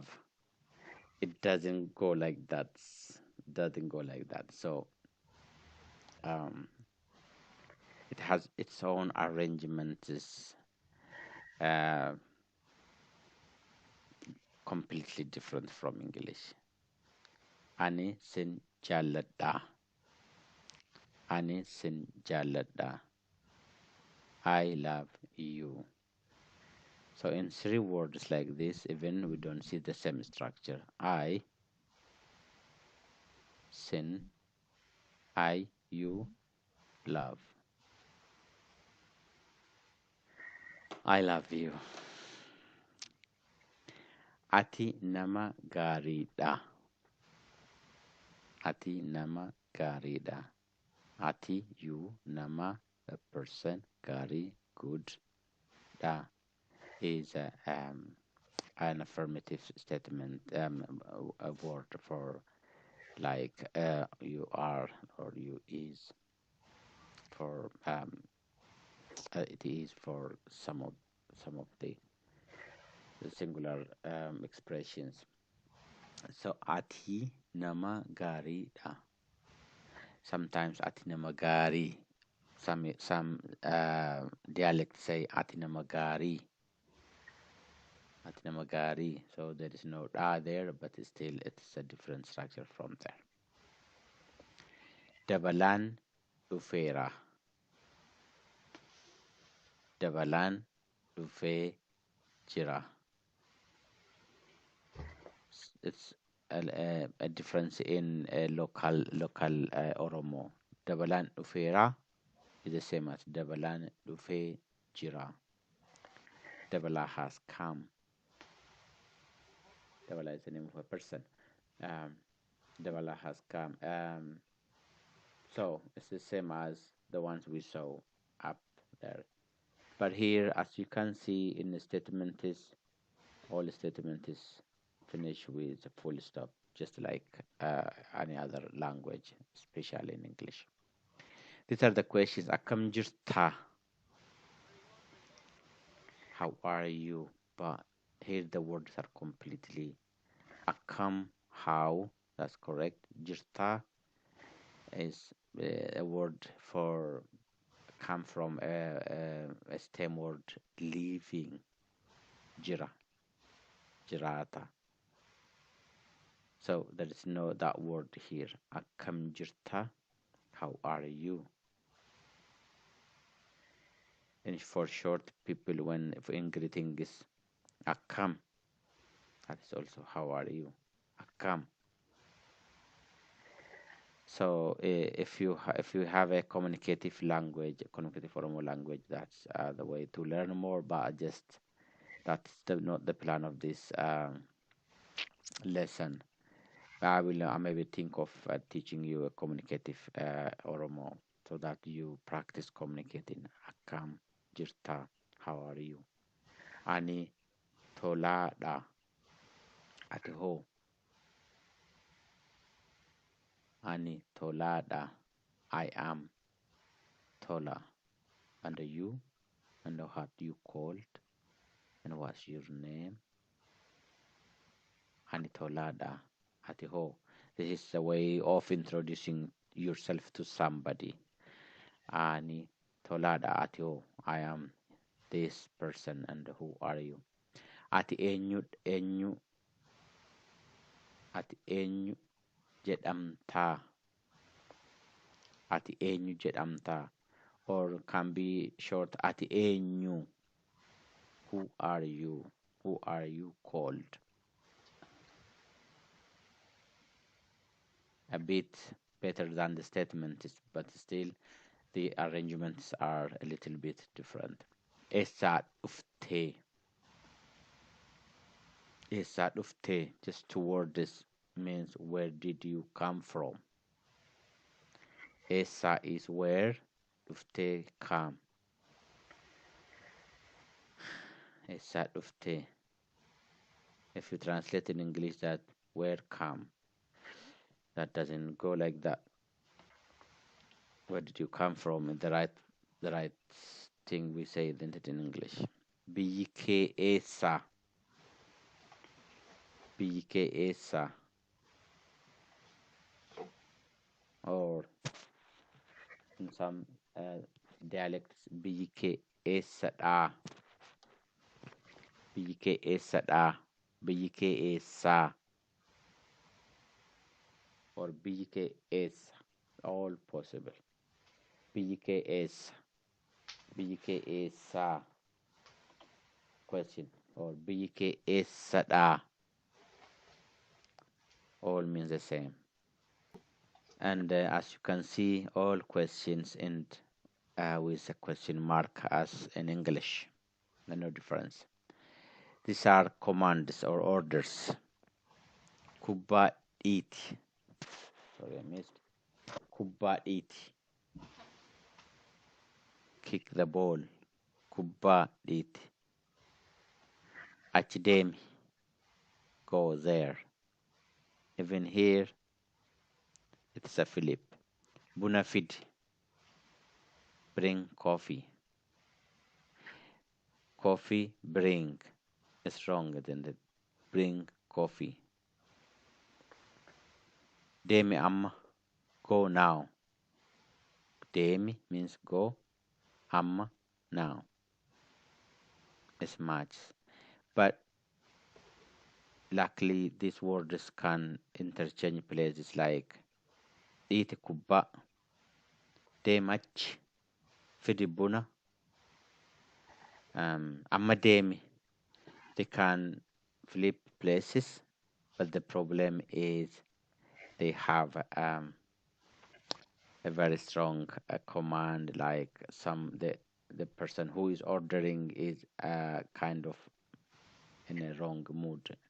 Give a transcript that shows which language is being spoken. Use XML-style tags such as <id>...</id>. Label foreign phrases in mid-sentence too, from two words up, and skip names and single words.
<en>It doesn't go like that. Doesn't go like that. So it has its own arrangements. Completely different from English.</en> <om>Ani sin jalladha. Ani sin jalladha.</om> <en>I love you. So in 3 words like this, even we don't see the same structure. I, sin, you, love. I love you.</en> <om>Ati nama gaariidha. Ati nama gaariidha. Ati,</om> <en>you, nama, a person, gaarii, good. Da is an affirmative statement, a word for like you are or you is. For it is for some of the singular expressions.</en> <om>So ati nama gaariidha. Sometimes ati nama gaarii.</om> <en>Some dialects say</en> <om>ati nama gaarii. Ati nama gaarii.</om> <en>So there is no da there, but still it's a different structure from there.</en> <om>Dabalaan dhufeera. Dabalaan dhufee jira.</om> <en>It's a difference in local Oromo.</en> <om>Dabalaan dhufeera</om> <en>is the same as</en> <om>dabalaan dhufee jira.</om> <en>Dabala has come. Dabala is the name of a person. Dabala has come. So it's the same as the ones we saw up there. But here, as you can see in the statement is, all the statement is finished with a full stop, just like any other language, especially in English. These are the questions.</en> <om>Akkam jirta?</om> <en>How are you? But here the words are completely akkam, how, that's correct. Jirta is a word for come from a stem word living,</en> <om>jira, jirata.</om> <en>So there is no that word here.</en> <om>Akkam jirta,</om> <en>how are you? And for short, people when in greeting is akkam, that is also how are you?</en> <om>Akkam.</om> <en>So if you have a communicative language, a communicative Oromo language, that's the way to learn more. But just that's not the plan of this lesson. I will maybe think of teaching you a communicative Oromo so that you practice communicating.</en> <om>Akkam jirta,</om> <en>how are you?</en> <om>Ani tolaadha, ati ho. Ani tolaadha,</om> <en>I am tola. And you? And what you called? And what's your name?</en> <om>Ani tolaadha, ati ho.</om> <en>This is a way of introducing yourself to somebody.</en> <om>Ani tolaadha, ati ho.</om> <en>I am this person, and who are you?</en> <om>Ati eenyu ati eenyu jedhamtaa. Ati eenyu jedhamtaa,</om> <en>or can be short</en> <om>ati eenyu.</om> <en>Who are you? Who are you called? A bit better than the statement, but still the arrangements are a little bit different.</en> <om>Eessaa dhuftee. Eessaa dhuftee,</om> <en>just two words, means where did you come from? Eessaa is where,</en> <om>dhuftee come. Eessaa dhuftee.</om> <en>If you translate in English that where come, that doesn't go like that. Where did you come from? The right thing we say, isn't it, in English?</en> <om>Biyyi kee eessa? Biyyi kee eessa?</om> <en>Or in some dialects,</en> <om>biyyi kee eessadha? Biyyi kee eessadha? Biyyi kee eessa? Or biyyi kee eessa?</om> <en>All possible.</en> <om>Biyyi kee eessa? Biyyi kee eessa?</om> <en>Question.</en> <om>Or biyyi kee eessadha?</om> <en>All means the same. And as you can see, all questions end with a question mark as in English. No difference. These are commands or orders.</en> <om>Kubbaa dhiiti.</om> <en>Sorry, I missed.</en> <om>Kubbaa dhiiti.</om> <en>Kick the ball.</en> <om>Kubbaa dhiiti. Achi deemi.</om> <en>Go there. Even here, it's a Philip.</en> <om>Buna fidi.</om> <en>Bring coffee. Coffee, bring. It's stronger than the bring coffee.</en> <om>Deemi amma.</om> <en>Go now. Deemi means go. Amma, now. It's much. But luckily, these words can interchange places like</en> <om>dhiiti kubbaa, deemachi, fidi buna, amma deemi.</om> <en>They can flip places, but the problem is they have a very strong command, like the person who is ordering is kind of in a wrong mood.</en>